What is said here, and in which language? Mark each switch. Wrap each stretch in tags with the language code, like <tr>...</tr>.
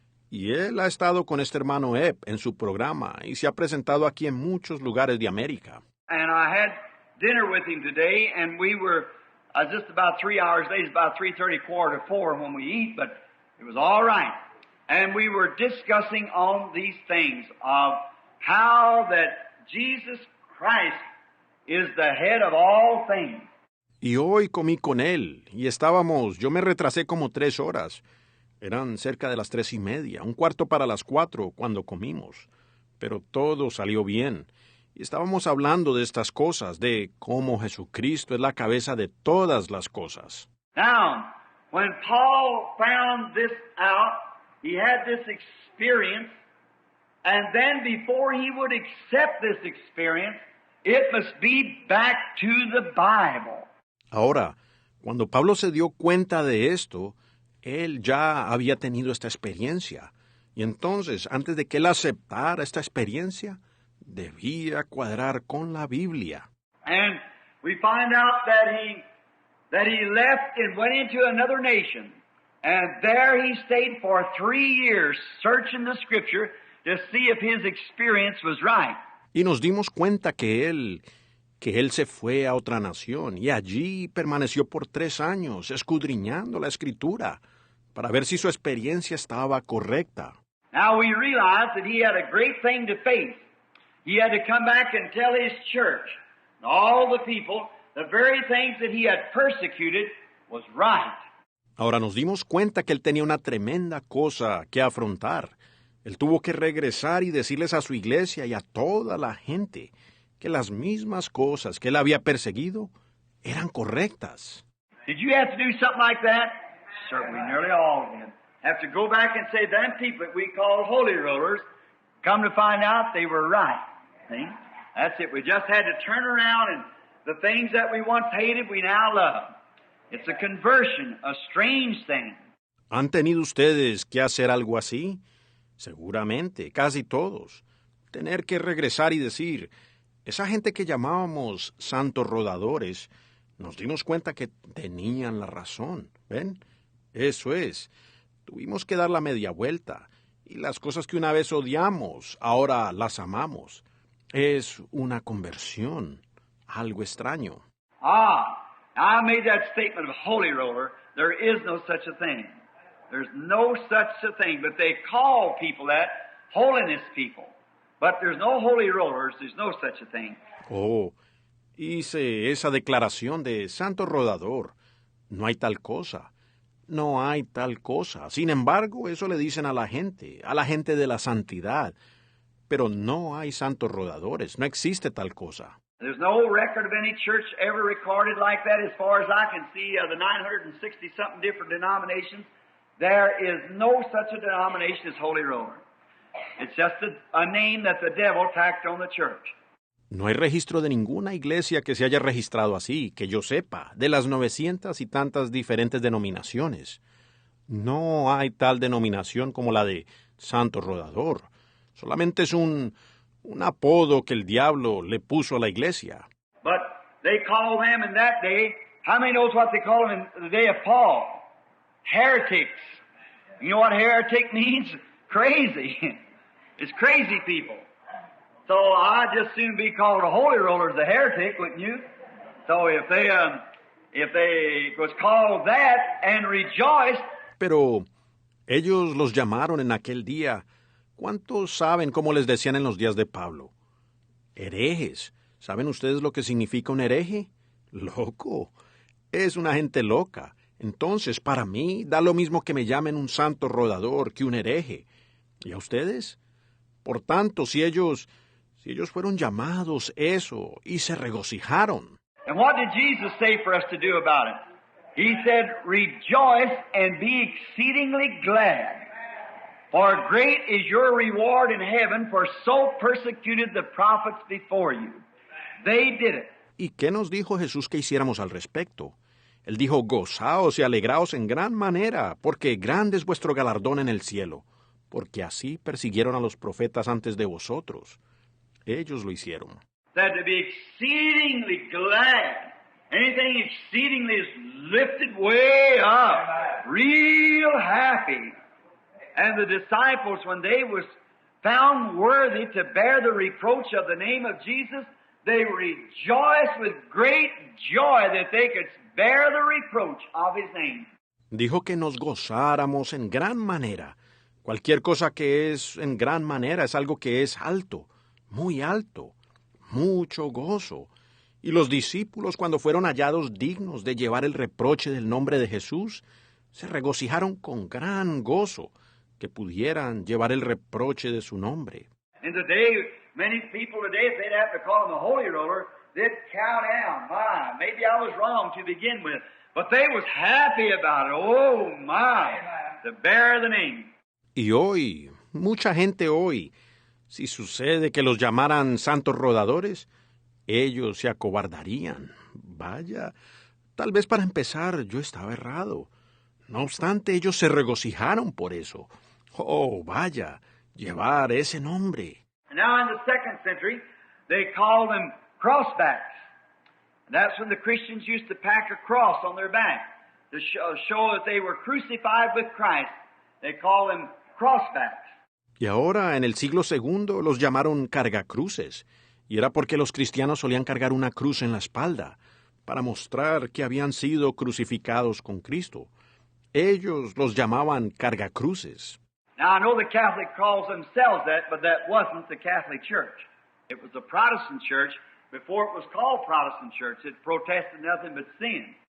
<es>Y él ha estado con este hermano Epp en su programa y se ha presentado aquí en muchos lugares de América.</es> <en>And I had dinner with him today, and we were just about 3 hours late. It's about 3:30, 4 when we eat, but it was all right. And we were discussing on these things of how that Jesus Christ is the head of all things.</en> <es>Y hoy comí con él, y yo me retrasé como 3 horas. Eran cerca de las 3:30, 1:15 para las 4 cuando comimos. Pero todo salió bien. Y estábamos hablando de estas cosas, de cómo Jesucristo es la cabeza de todas las cosas.</es> <en>Now, when Paul found this out, he had this experience, and then before he would accept this experience, it must be back to the Bible.</en> <es>Ahora, cuando Pablo se dio cuenta de esto, él ya había tenido esta experiencia. Y entonces, antes de que él aceptara esta experiencia, debía cuadrar con la Biblia.</es> <en>And we find out that he left and went into another nation. And there he stayed for 3 years searching the Scripture to see if his experience was right.</en> <es>Y nos dimos cuenta que él se fue a otra nación y allí permaneció por 3 años escudriñando la Escritura para ver si su experiencia estaba correcta.</es> <en>Now we realize that he had a great thing to face. He had to come back and tell his church and all the people the very things that he had persecuted was right.</en> <es>Ahora nos dimos cuenta que él tenía una tremenda cosa que afrontar. Él tuvo que regresar y decirles a su iglesia y a toda la gente que las mismas cosas que él había perseguido eran correctas.</es> <en>Did you have to do something like that? Certainly, nearly all of them. Have to go back and say, them people that we call holy rollers, come to find out they were right. See? That's it. We just had to turn around and the things that we once hated, we now love. It's a conversion, a strange thing.</en> <es>¿Han tenido ustedes que hacer algo así? Seguramente, casi todos. Tener que regresar y decir, esa gente que llamábamos santos rodadores, nos dimos cuenta que tenían la razón. ¿Ven? Eso es. Tuvimos que dar la media vuelta. Y las cosas que una vez odiamos, ahora las amamos. Es una conversión, algo extraño.</es> <en>I made that statement of holy roller. There is no such a thing. There's no such a thing. But they call people that holiness people. But there's no holy rollers. There's no such a thing.</en> <es>Oh, hice esa declaración de santo rodador. No hay tal cosa. No hay tal cosa. Sin embargo, eso le dicen a la gente de la santidad. Pero no hay santos rodadores. No existe tal cosa.</es> <en>There's no record of any church ever recorded like that as far as I can see of the 960-something different denominations. There is no such a denomination as Holy Roller. It's just a name that the devil tacked on the church.</en> <es>No hay registro de ninguna iglesia que se haya registrado así, que yo sepa, de las 900 y tantas diferentes denominaciones. No hay tal denominación como la de Santo Rodador. Solamente es un un apodo que el diablo le puso a la iglesia.</es> <en>But they call them in that day, how many knows what they call them in the day of Paul? Heretics. You know what heretic means? Crazy. It's crazy people. So I'd just soon be called a holy roller as a heretic, wouldn't you? So if they was called that and rejoiced.</en> <es>Pero ellos los llamaron en aquel día. ¿Cuántos saben cómo les decían en los días de Pablo? Herejes. ¿Saben ustedes lo que significa un hereje? Loco. Es una gente loca. Entonces, para mí, da lo mismo que me llamen un santo rodador que un hereje. ¿Y a ustedes? Por tanto, si ellos fueron llamados eso y se regocijaron.</es> <en>And what did Jesus say for us to do about it? He said, rejoice and be exceedingly glad. For great is your reward in heaven, for so persecuted the prophets before you. They did it.</en> <es>¿Y qué nos dijo Jesús que hiciéramos al respecto? Él dijo, gozaos y alegraos en gran manera, porque grande es vuestro galardón en el cielo, porque así persiguieron a los profetas antes de vosotros. Ellos lo hicieron.</es> <en>Said to be exceedingly glad. Anything exceedingly is lifted way up. Real happy. And the disciples, when they was found worthy to bear the reproach of the name of Jesus, they rejoiced with great joy that they could bear the reproach of His name.</en> <es>Dijo que nos gozáramos en gran manera. Cualquier cosa que es en gran manera es algo que es alto, muy alto, mucho gozo. Y los discípulos, cuando fueron hallados dignos de llevar el reproche del nombre de Jesús, se regocijaron con gran gozo que pudieran llevar el reproche de su nombre.</es> <en>And today, many people today, if they'd have to call him a holy roller, they'd cow down. My, maybe I was wrong to begin with. But they was happy about it. Oh, my, to bear the name.</en> <es>Y hoy, mucha gente hoy, si sucede que los llamaran santos rodadores, ellos se acobardarían. Vaya, tal vez para empezar yo estaba errado. No obstante, ellos se regocijaron por eso. Oh, vaya, llevar ese nombre.</es> <en>And now in the 2nd century, they called them crossbacks. And that's when the Christians used to pack a cross on their back to show that they were crucified with Christ. They called them crossbacks.</en> <es>Y ahora, en el siglo II, los llamaron cargacruces. Y era porque los cristianos solían cargar una cruz en la espalda, para mostrar que habían sido crucificados con Cristo. Ellos los llamaban cargacruces.</es> <en>Now, I know the Catholic calls themselves that, but that wasn't the Catholic Church. It was the Protestant Church. Before it was called Protestant Church, it protested nothing but sin.</en>